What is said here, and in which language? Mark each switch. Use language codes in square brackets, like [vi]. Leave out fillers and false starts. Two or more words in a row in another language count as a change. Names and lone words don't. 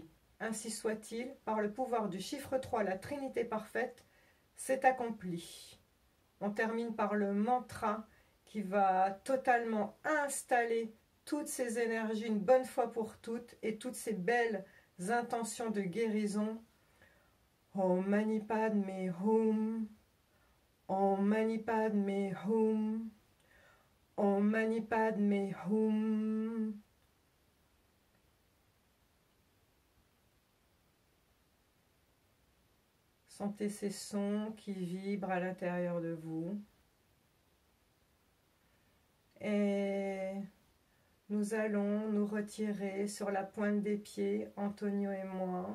[fr] Ainsi soit-il, par le pouvoir du chiffre 3, la Trinité parfaite, c'est accompli. On termine par le mantra qui va totalement installer toutes ces énergies une bonne fois pour toutes et toutes ces belles intentions de guérison. [sa] ॐ मणि पद्मे हूँ, ॐ मणि पद्मे हूँ, ॐ मणि पद्मे हूँ. [fr] Sentez ces sons qui vibrent à l'intérieur de vous. Et nous allons nous retirer sur la pointe des pieds, Antonio et moi.